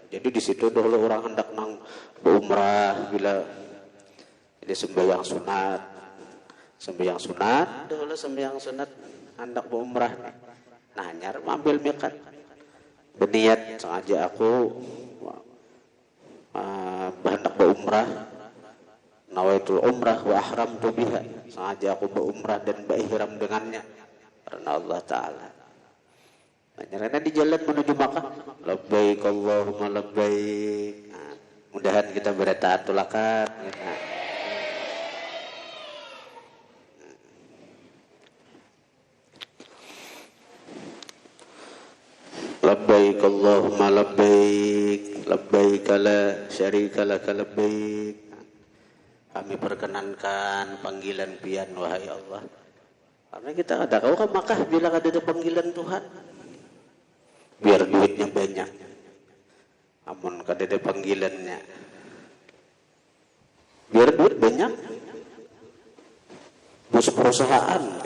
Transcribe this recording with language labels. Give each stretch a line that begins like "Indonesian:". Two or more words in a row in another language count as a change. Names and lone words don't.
Banjar: Jadi di situ dulu orang hendak nang berumrah bila jadi sembahyang sunat hendak berumrah. Nah, nyar mengambil miqat. Berniat sengaja aku hendak berumrah.
Arabic: نويت العمرة وأحرمت بها.
Banjar: Sengaja aku berumrah dan berihram dengannya karena Allah Ta'ala. Karena di jalan menuju Makkah,
Arabic: لبيك اللهم لبيك.
Banjar: Nah, mudahan kita bertaatul akad.
Arabic: لبيك اللهم لبيك لبيك لا شريك لك لبيك.
Banjar: Kami perkenankan panggilan pian wahai Allah. Karena kita ada kau ke Makkah bila ada panggilan Tuhan. Biar duitnya banyak. Amun kada panggilannya. Biar duit banyak. Bos perusahaan ya.